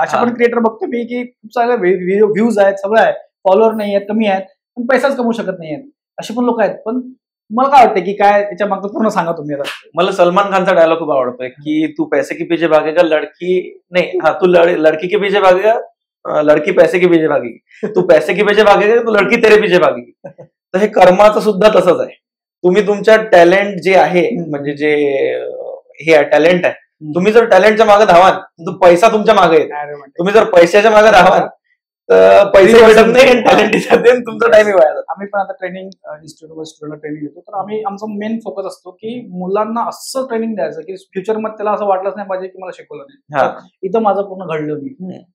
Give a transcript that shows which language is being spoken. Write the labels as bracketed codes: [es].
[mr] अशा पण क्रिएटर बघतो मी की खूप सारे व्ह्यूज आहेत, सगळं आहे, फॉलोअर नाही आहेत, कमी आहेत, पण पैसाच कमवू शकत नाही आहेत, असे पण लोक आहेत. पण मला काय वाटतं की काय त्याच्या मागचं पूर्ण सांगा तुम्ही आता. मला सलमान खानचा डायलॉग खूप आवडतोय की [hi] तू पैसे के पीछे भागेगा, लड़की नहीं, तू लड़की के पीछे भागेगा, लड़की पैसे के पीछे भागेगी, तू पैसे के पीछे भागेगा तो लड़की तेरे पीछे भागेगी. [mr] तर हे कर्माचं सुद्धा तसंच आहे. तुम्ही तुमच्या टॅलेंट जे आहे, म्हणजे जे हे टॅलेंट आहे, तुम्ही जर टॅलेंटच्या मागे धावाल तर पैसा तुमच्या मागे येईल. तुम्ही जर पैशाच्या मागे धावाल तर पैसे भेटत नाही, टॅलेंट तुमचा टाइम वाया. आम्ही पण आता ट्रेनिंग इन्स्टिट्यूटवर स्टुडंटला ट्रेनिंग देतो, तर आम्ही आमचा मेन फोकस असतो की मुलांना असं ट्रेनिंग द्यायचं की फ्युचरमध्ये त्याला असं वाटलंच नाही पाहिजे की मला शिकवलं नाही, इथं माझं पूर्ण घडलं मी.